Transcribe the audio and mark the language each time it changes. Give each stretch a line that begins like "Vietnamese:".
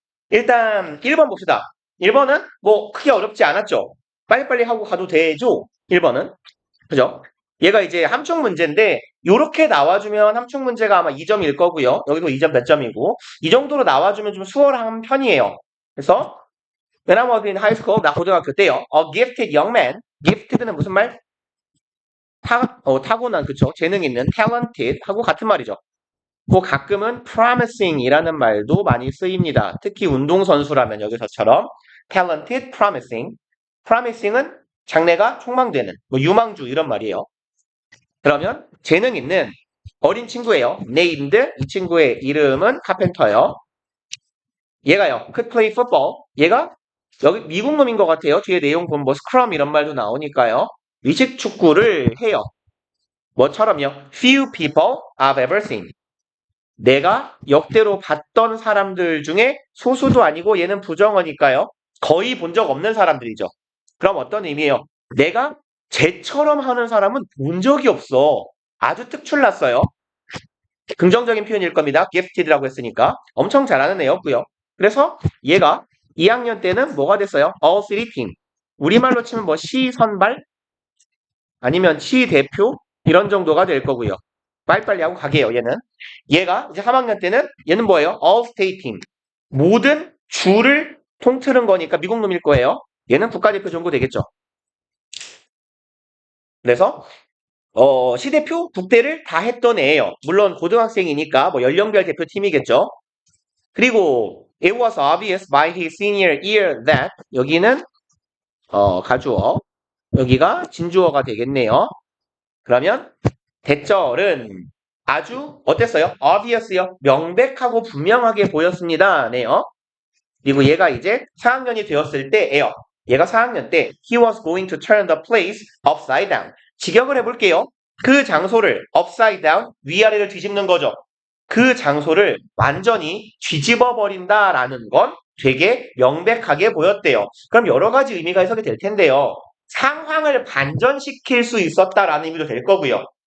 Korean: 일단 1번 봅시다. 1번은 뭐 크게 어렵지 않았죠. 빨리빨리 하고 가도 되죠. 1번은. 그죠? 얘가 이제 함축 문제인데 요렇게 나와주면 함축 문제가 아마 2점일 거고요. 여기도 2점 몇 점이고 이 정도로 나와주면 좀 수월한 편이에요. 그래서
English: When I was in high school,
Korean: 나 고등학교 때요.
English: A gifted young man.
Korean: gifted는 무슨 말? 타고난 그쵸? 재능 있는 talented 하고 같은 말이죠. 뭐 가끔은 promising이라는 말도 많이 쓰입니다. 특히 운동선수라면 여기서처럼 talented, promising. promising은 장래가 촉망되는, 뭐 유망주 이런 말이에요. 그러면 재능 있는 어린 친구예요. named 이 친구의 이름은 카펜터예요. 얘가요.
English: could play football.
Korean: 얘가 여기 미국 놈인 것 같아요. 뒤에 내용 보면 뭐 스크럼 이런 말도 나오니까요. 위식 축구를 해요. 뭐처럼요.
English: Few people I've ever seen.
Korean: 내가 역대로 봤던 사람들 중에 소수도 아니고 얘는 부정어니까요. 거의 본 적 없는 사람들이죠. 그럼 어떤 의미예요? 내가 쟤처럼 하는 사람은 본 적이 없어. 아주 특출났어요. 긍정적인 표현일 겁니다. gifted라고 했으니까. 엄청 잘하는 애였고요. 그래서 얘가 2학년 때는 뭐가 됐어요?
English: all city team.
Korean: 우리말로 치면 뭐 시선발 아니면 시대표 이런 정도가 될 거고요. 빨리빨리 하고 가게요. 얘는. 얘가 이제 3학년 때는 얘는 뭐예요?
English: all state team.
Korean: 모든 주를 통틀은 거니까 미국 놈일 거예요. 얘는 국가대표 정도 되겠죠. 그래서 시대표 국대를 다 했던 애예요. 물론 고등학생이니까 뭐 연령별 대표팀이겠죠.
English: 그리고 it was obvious by his senior year that
Korean: 여기는 가주어 여기가 진주어가 되겠네요. 그러면 대절은 아주 어땠어요?
English: obvious요.
Korean: 명백하고 분명하게 보였습니다. 네요. 그리고 얘가 이제 4학년이 되었을 때예요. 얘가 4학년 때
English: he was going to turn the place upside down.
Korean: 직역을 해볼게요. 그 장소를
English: upside down
Korean: 위아래를 뒤집는 거죠. 그 장소를 완전히 뒤집어 버린다라는 건 되게 명백하게 보였대요. 그럼 여러 가지 의미가 해석이 될 텐데요. 상황을 반전시킬 수 있었다라는 의미도 될 거고요.